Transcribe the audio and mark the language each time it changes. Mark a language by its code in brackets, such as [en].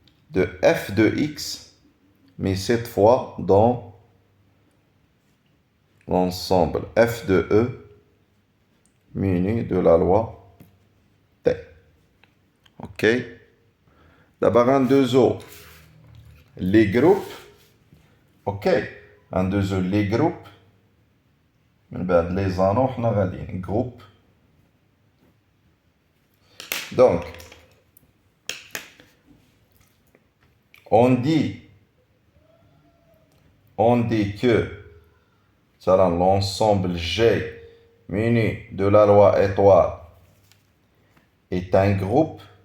[fr] de F de X, mais cette fois dans l'ensemble F de E muni de la loi T. Ok? D'abord, un, deux autres. Les groupes. Ok? Un, deux autres, les groupes. [ar] من بعد les anneaux, حنا غاديين groupe. [fr] Donc, on dit que l'ensemble G muni de la loi étoile est un groupe.